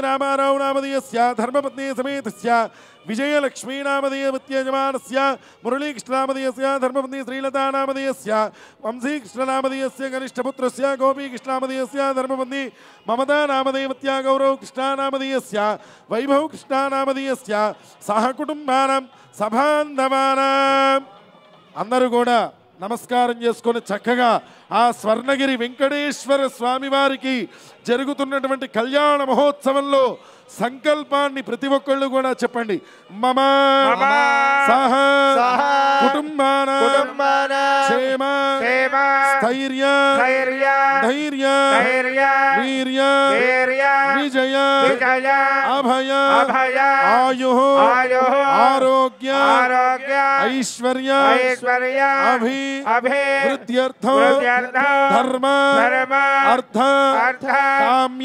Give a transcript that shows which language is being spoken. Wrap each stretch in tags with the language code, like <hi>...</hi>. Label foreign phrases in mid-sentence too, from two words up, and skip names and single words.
<sa>रामाराव नामधेयस्य धर्मपत्नी समेतस्य विजयलक्ष्मी नामधेयवत्यजमानस्य मुरलीकृष्णनामधेयस्य धर्मपत्नी श्रीलता नामधेयस्य वंशीकृष्णनामधेयस्य कनिष्ठपुत्रस्य गोपीकृष्णनामधेयस्य धर्मपत्नी ममता नामधेयवत्या गौरवकृष्णनामधेयस्य वैभवकृष्णनामधेयस्य सह कुटुम्बानां सभान्धवानां</sa> <te>అందరూ కూడా నమస్కారం చేసుకొని చక్కగా ఆ స్వర్ణగిరి వెంకటేశ్వర స్వామి వారికి జరుగుతున్నటువంటి కళ్యాణ మహోత్సవంలో సంకల్పాన్ని ప్రతి ఒక్కళ్ళు కూడా చెప్పండి.</te> <sa>मम सह कुटुम्बानां क्षेम स्थैर्य धैर्य वीर्य विजय अभय आयुः आरोग्य ऐश्वर्य अभिवृद्ध्यर्थं धर्म अर्थ काम्य</sa>